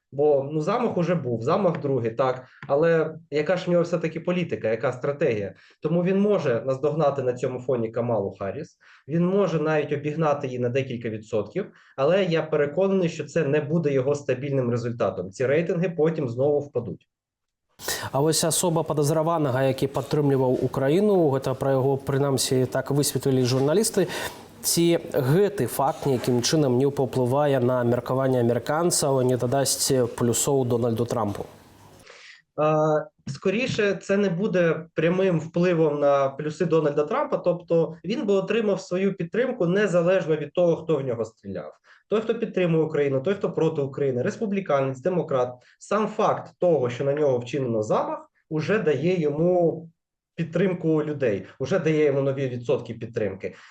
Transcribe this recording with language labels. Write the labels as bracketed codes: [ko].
[uk] Бо замах уже був, замах другий, так, але яка ж в нього все-таки політика, яка стратегія? Тому він може наздогнати на цьому фоні Камалу Харріс, він може навіть обігнати її на декілька відсотків, але я переконаний, що це не буде його стабільним результатом. Ці рейтинги потім знову впадуть. [be] А вось асоба падазраванага, які падтрымліваў Украіну, гэта пра яго, прынамсі, так высветлілі журналісты. Ці гэты факт нейкім чынам не паўплывае на меркаванне амерыканцаў, не дадасць плюсоў Дональду Трампу? [uk] Скоріше, це не буде прямим впливом на плюси Дональда Трампа, тобто він би отримав свою підтримку незалежно від того, хто в нього стріляв. Той, хто підтримує Україну, той, хто проти України, республіканець, демократ. Сам факт того, що на нього вчинено замах, уже дає йому підтримку людей, уже дає йому нові відсотки підтримки.